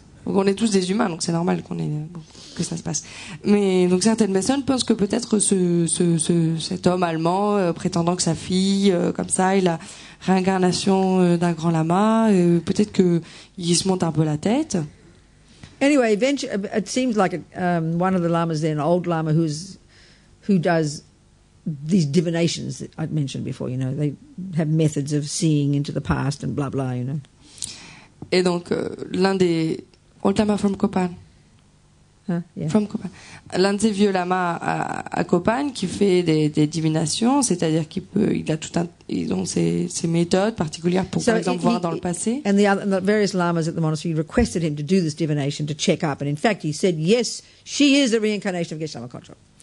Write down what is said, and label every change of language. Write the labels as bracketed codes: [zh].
[fr] Donc on est tous des humains, donc c'est normal que ça se passe. Mais donc certaines personnes pensent que peut-être cet homme allemand prétendant que sa fille, comme ça, est la réincarnation d'un grand lama, peut-être que il se monte un peu la tête. [en] Anyway, eventually, it seems like one of the lamas there, an old lama who does these divinations that I'd mentioned before. They have methods of seeing into the past and blah blah. [fr] Et donc l'un des [en] Old Lama from Kopan. Yeah. From Copan. [fr] L'un de ces vieux lamas à Copan qui fait des divinations, c'est-à-dire ils ont ses méthodes particulières pour, par exemple, voir dans le passé. [en] And the various lamas at the monastery requested him to do this divination to check up. And in fact, he said, yes, she is the reincarnation of Geshe-Lama Kongtrul.